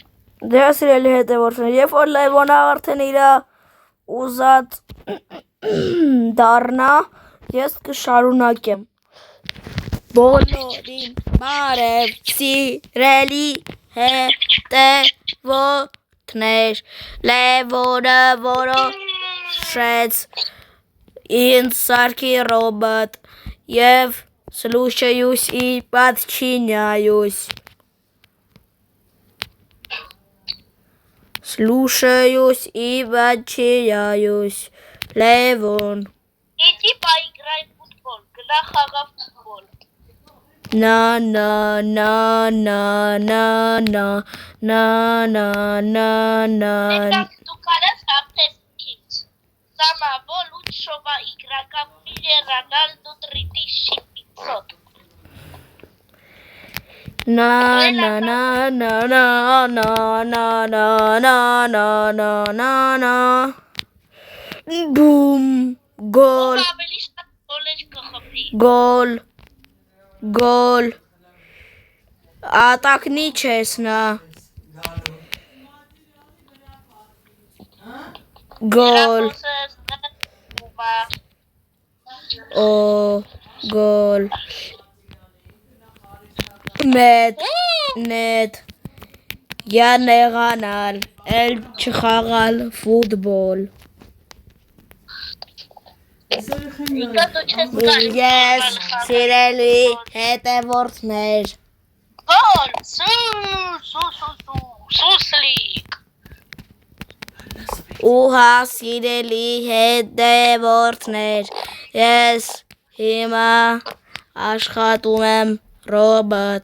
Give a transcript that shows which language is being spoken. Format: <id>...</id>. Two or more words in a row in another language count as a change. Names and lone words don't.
<hy>Դրա սիրելի հետևորդներ, երբ որ Լևոնը արդեն իր ուզած դառնա, ես կշարունակեմ։ Բոլորին բարև սիրելի հետևորդներ, Լևոնը որոշեց ինձ սարքի ռոբոտ և</hy> <ru>слушаюсь и подчиняюсь. Слушаюсь и подчиняюсь. Левон. Иди поиграй в футбол,</ru> <hy>գնա խաղա ֆուտբոլ։ На на на на на на на на на на. Դու կարես հաղթես ինձ։</hy> <ru>Самого лучшего игрока в мире Рональду 3500։ На на на на на на на на на на на на на. Бум. Гол.</ru> <hy>Ավելի շատ գոլեր կխփի։</hy> <ru>Гол. Гол. А так нечестно. Гол. О, гол. Нет, нет. Я не ганал. Эл чхагал футбол.</ru> <hy>Yes, սիրելի հետևորդներ, Որ սուսլիկ Ուհա սիրելի հետևորդներ, ես հիմա աշխատում եմ ռոբոտ,</hy>